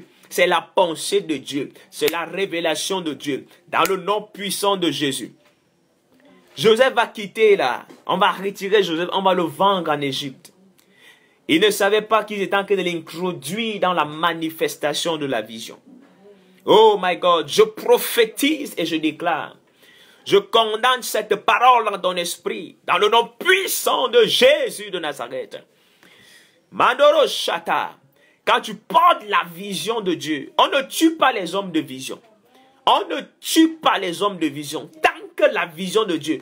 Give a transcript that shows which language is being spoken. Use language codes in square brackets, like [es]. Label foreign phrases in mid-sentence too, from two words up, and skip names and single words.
[fr] C'est la pensée de Dieu. C'est la révélation de Dieu. Dans le nom puissant de Jésus. Joseph va quitter là. On va retirer Joseph. On va le vendre en Égypte. Il ne savait pas qu'ils étaient en train de l'introduire dans la manifestation de la vision. [en] Oh my God. [fr] Je prophétise et je déclare. Je condamne cette parole dans ton esprit. Dans le nom puissant de Jésus de Nazareth. Mandoro Shata. Quand tu portes la vision de Dieu, on ne tue pas les hommes de vision. On ne tue pas les hommes de vision. Tant que la vision de Dieu.